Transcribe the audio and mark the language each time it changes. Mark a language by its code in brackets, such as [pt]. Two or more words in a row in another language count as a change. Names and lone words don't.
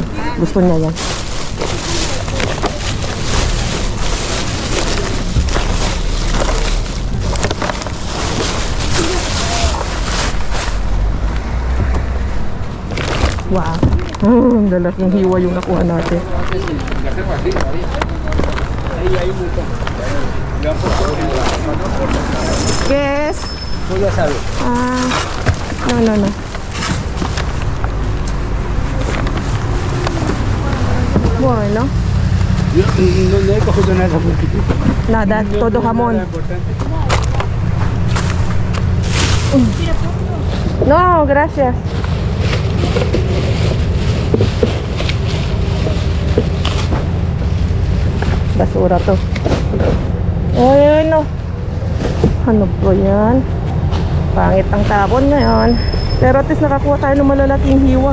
[tl] Gusto niya yan. Wow. Ang lalaking hiwa yung nakuha natin. [en] Yes. [es] Ya sabes. No. Bueno. Yo no he cogido nada porque Nada, todo jamón. No, gracias. [tl] Basura to. Ay, no. Ano ba yan? Pangit ang tabon ngayon. Pero [en] at least [tl] nakakuha tayo ng malalaking hiwa.